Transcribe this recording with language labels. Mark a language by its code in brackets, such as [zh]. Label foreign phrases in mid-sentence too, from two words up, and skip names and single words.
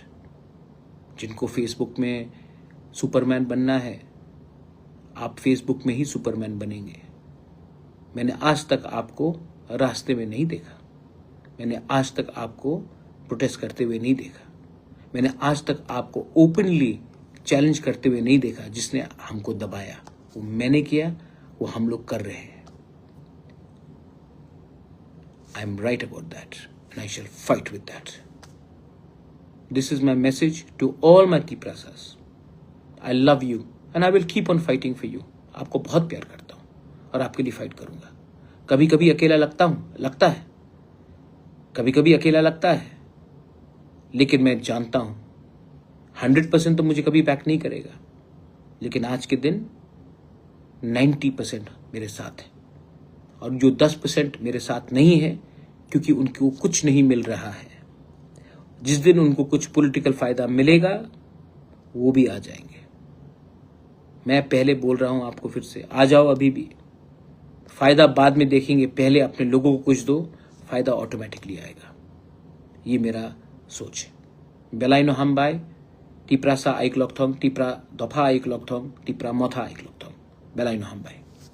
[hi] जिनको फेसबुक में सुपरमैन बनना है, आप फेसबुक में ही सुपरमैन बनेंगे। मैंने आज तक आपको रास्ते में नहीं देखा, मैंने आज तक आपको प्रोटेस्ट करते हुए नहीं देखा, मैंने आज तक आपको [en] openly challenge [hi] करते हुए नहीं देखा। जिसने हमको दबाया वो मैंने किया, वो हम लोग कर रहे हैं। [en] I am right about that and I shall fight with that. This is my message to all my Tiprasas. I love you and I will keep on fighting for you. [hi] आपको बहुत प्यार करता हूं और आपके लिए फाइट करूंगा। कभी कभी अकेला लगता है, कभी कभी अकेला लगता है, लेकिन मैं जानता हूं 100% तो मुझे कभी बैक नहीं करेगा, लेकिन आज के दिन 90% मेरे साथ है। और जो 10% मेरे साथ नहीं है क्योंकि उनको कुछ नहीं मिल रहा है, जिस दिन उनको कुछ पॉलिटिकल फायदा मिलेगा वो भी आ जाएंगे। मैं पहले बोल रहा हूं आपको फिर से, आ जाओ अभी भी, फायदा बाद में देखेंगे, पहले अपने लोगों को कुछ दो, फायदा ऑटोमेटिकली आएगा। ये मेरा सोच है। [trp] बेलाइनो हमबाई टिप्रासा आइक लॉकथोंग, टिप्रा दफा आइक लॉकथोंग, टिप्रा मथा आइक लॉकथोंग, बेलाइनो हमबाई।